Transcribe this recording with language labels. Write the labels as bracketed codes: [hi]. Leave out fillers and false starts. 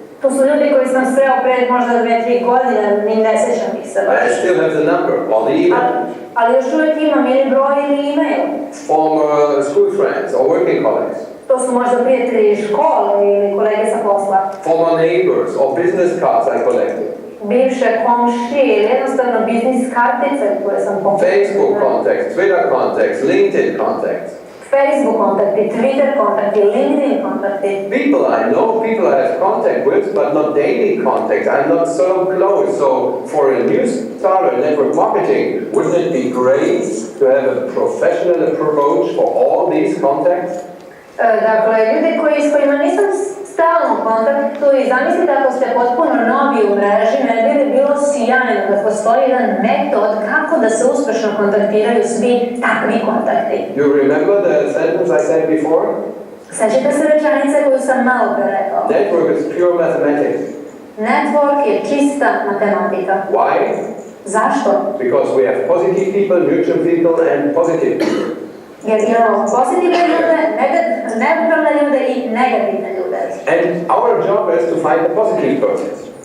[sr] To su ljudi koji sam sreo pred možda 2-3 godine, ni ne sjećam ih se [en] But I still have the number or the email. [sr] Ali još uvijek imam ili broj ili e-mail. [en] Former school friends or working colleagues. [sr] To su možda prijatelji iz škole ili kolege sa posla. [en] Former neighbors or business cards I collected. [sr] Bivše komšije ili jednostavno biznis kartice koje sam pokupila. [en] Facebook contacts, Twitter contacts, LinkedIn contacts. [sr] Facebook kontakti, Twitter kontakti, LinkedIn kontakti. [en] People I know, people I have contact with, but not daily contact. I'm not so close. So for a new starter in network marketing, wouldn't it be great to have a professional approach for all these contacts? [sr] Dakle, ljudi s kojima nisam stalno u kontaktu i zamislite ako ste potpuno novi u mreži, ne bi li bilo sjajno da postoji jedan metod kako da se uspješno kontaktiraju svi takvi kontakti. [en] You remember the sentence I said before? [sr] Sećate se rečenice koju sam malo pre rekao? [en] Network is pure mathematics. [sr] Network je čista matematika. [en] Why? [sr] Zašto? [en] Because we have positive people, neutral people, and positive people. [sr] Jer imamo pozitivne ljude, neutralne ljude i negativne ljude. [en] And our job is to find the positive persons.